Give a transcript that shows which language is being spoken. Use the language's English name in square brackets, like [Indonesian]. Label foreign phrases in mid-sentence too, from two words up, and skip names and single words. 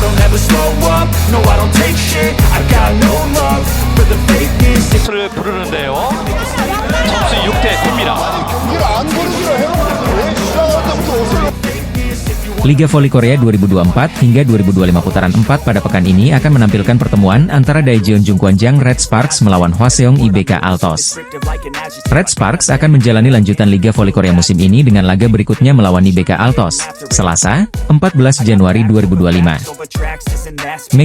[English] never slow up, no I don't take shit. I got no love for the fakeness. [Korean] 를 부르는데요. 점수 6대 9입니다. 안 고르기로 해놓고 왜 시작할 때부터 어색해? [Indonesian] Liga Voli Korea 2024 hingga 2025 putaran 4 pada pekan ini akan menampilkan pertemuan antara Daejeon Jungkwanjang Red Sparks melawan Hwaseong IBK Altos. Red Sparks akan menjalani lanjutan Liga Voli Korea musim ini dengan laga berikutnya melawan IBK Altos, Selasa, 14 Januari 2025.